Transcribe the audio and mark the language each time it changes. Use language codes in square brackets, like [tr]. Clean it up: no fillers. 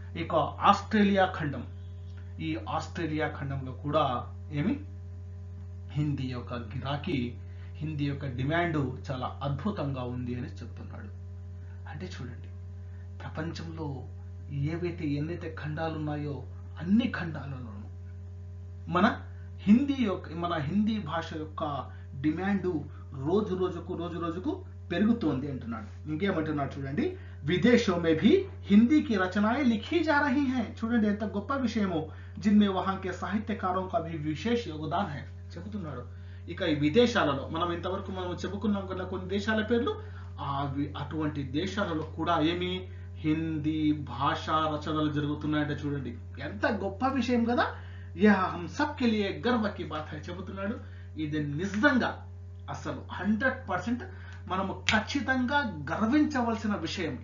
[te] ఇక ఆస్ట్రేలియా ఖండం, ఈ ఆస్ట్రేలియా ఖండంలో కూడా ఏమి హిందీ యొక్క గిరాకీ, హిందీ యొక్క డిమాండ్ చాలా అద్భుతంగా ఉంది అని చెప్తున్నాడు. అంటే చూడండి, ప్రపంచంలో ఎన్నైతే ఖండాలు ఉన్నాయో అన్ని ఖండాలలోనూ మన హిందీ భాష యొక్క డిమాండ్ రోజు రోజుకు పెరుగుతోంది అంటున్నాడు. ఇంకేమంటున్నాడు చూడండి, [hi] విదేశోं में भी हिंदी की रचनाएं लिखी जा रही हैं. [te] చూడండి ఎంత గొప్ప విషయమో, [hi] जिनमें वहां के साहित्यकारों का भी विशेष योगदान है [te] చెబుతున్నాడు. ఇక ఈ విదేశాలలో మనం ఇంతవరకు చెప్పుకున్నాం కదా కొన్ని దేశాల పేర్లు, అటువంటి దేశాలలో కూడా ఏమి హిందీ భాషా రచనలు జరుగుతున్నాయంటే చూడండి ఎంత గొప్ప విషయం కదా. [hi] యహ్ హమ్ సబ్ కే లియే గర్వ కి బాత్ హై [te] చెబుతున్నాడు. ఇది నిజంగా అసలు 100% మనము ఖచ్చితంగా గర్వించవలసిన విషయం.